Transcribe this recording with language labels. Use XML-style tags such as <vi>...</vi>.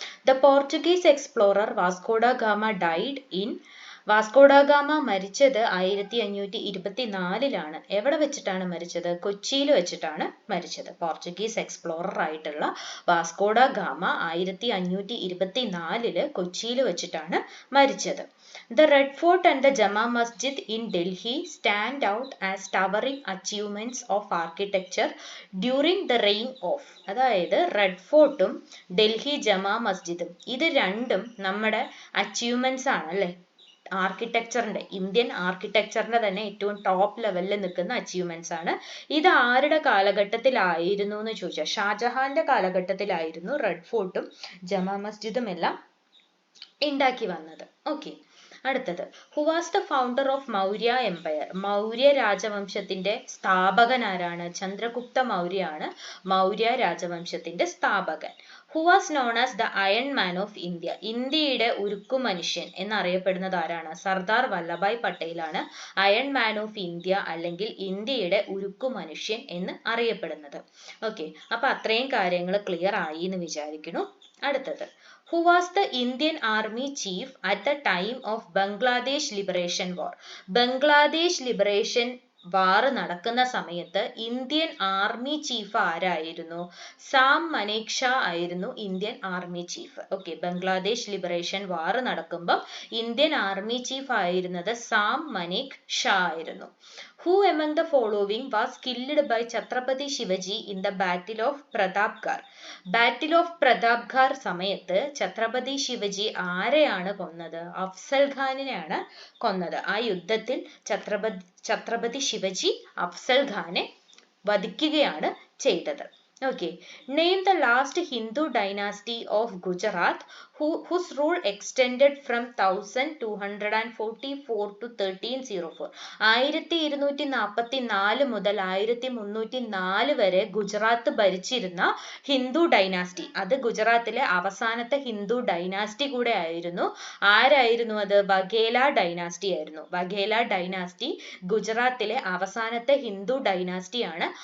<en>The Portuguese explorer Vasco da Gama died in.</en> <ml>Vasco da gamma മരിച്ചത് 1524 എവിടെ വെച്ചിട്ടാണ് മരിച്ചത്? കൊച്ചിയിൽ വെച്ചിട്ടാണ് മരിച്ചത്. പോർച്ചുഗീസ് എക്സ്പ്ലോറർ ആയിട്ടുള്ള വാസ്കോഡ ഗാമ 1524 കൊച്ചിയിൽ വെച്ചിട്ടാണ് മരിച്ചത്.</ml> <en>The Red Fort and the Jama Masjid in Delhi stand out as towering achievements of architecture during the reign of.</en> <ml>അതായത് റെഡ് ഫോർട്ടും ഡൽഹി ജമാ മസ്ജിദും ഇത് രണ്ടും നമ്മുടെ അച്ചീവ്മെന്റ്സ് ആണ് അല്ലേ? ആർക്കിടെക്ചറിന്റെ, ഇന്ത്യൻ ആർക്കിടെക്ചറിന്റെ തന്നെ ഏറ്റവും ടോപ്പ് ലെവലിൽ നിൽക്കുന്ന അച്ചീവ്മെന്റ്സ് ആണ്. ഇത് ആരുടെ കാലഘട്ടത്തിലായിരുന്നു എന്ന് ചോദിച്ചാൽ ഷാജഹാന്റെ കാലഘട്ടത്തിലായിരുന്നു റെഡ് ഫോർട്ടും ജമാ മസ്ജിദും എല്ലാം ഉണ്ടാക്കി വന്നത്.</ml> <en>okay,</en> <ml>അടുത്തത്,</ml> <en>Who was the founder of Maurya empire.</en> <ml>Maurya രാജവംശത്തിന്റെ സ്ഥാപകൻ ആരാണ്? ചന്ദ്രഗുപ്ത മൗര്യാണ് മൗര്യ രാജവംശത്തിന്റെ സ്ഥാപകൻ.</ml> <en>Who was known as the iron man of India.</en> <ml>ഇന്ത്യയുടെ ഉരുക്കു മനുഷ്യൻ എന്നറിയപ്പെടുന്നത് ആരാണ്? Sardar Vallabhbhai പട്ടേലാണ് iron man of India അല്ലെങ്കിൽ ഇന്ത്യയുടെ ഉരുക്കു മനുഷ്യൻ എന്ന് അറിയപ്പെടുന്നത്. ഓക്കെ, അപ്പൊ അത്രയും കാര്യങ്ങൾ ക്ലിയർ ആയി എന്ന് വിചാരിക്കുന്നു. അടുത്തത്,</ml> <en>who was the Indian Army chief at the time of Bangladesh Liberation War.</en> <ml>Bangladesh liberation വാർ നടക്കുന്ന സമയത്ത് ഇന്ത്യൻ ആർമി ചീഫ് ആരായിരുന്നു? സാം മനേക് ഷാ ആയിരുന്നു Indian army chief. Okay, Bangladesh liberation വാർ നടക്കുമ്പോൾ ഇന്ത്യൻ ആർമി ചീഫ് ആയിരുന്നത് സാം മനേക് ഷാ ആയിരുന്നു.</ml> <en>Who among the following was killed by Chhatrapati Shivaji in the Battle of Pratapgarh?</en> <ml>Battle of Pratapgarh സമയത്ത് ഛത്രപതി ശിവജി ആരെയാണ് കൊന്നത്? അഫ്സൽ ഖാനിനെയാണ് കൊന്നത്. ആ യുദ്ധത്തിൽ ഛത്രപതി ശിവജി അഫ്സൽ ഖാനെ വധിക്കുകയാണ് ചെയ്തത്.</ml> <en>Okay, name the last Hindu dynasty of Gujarat whose rule extended from 1244 to 1304.</en> <ml>1244 മുതൽ 1304 വരെ ഗുജറാത്ത് ഭരിച്ചിരുന്ന ഹിന്ദു ഡൈനാസ്റ്റി. അത് ഗുജറാത്തിലെ അവസാനത്തെ ഹിന്ദു ഡൈനാസ്റ്റി കൂടെ ആയിരുന്നു. ആരായിരുന്നു അത്? വഘേല ഡൈനാസ്റ്റി ആയിരുന്നു. വഘേല ഡൈനാസ്റ്റി ഗുജറാത്തിലെ അവസാനത്തെ ഹിന്ദു ഡൈനാസ്റ്റിയാണ്.</ml>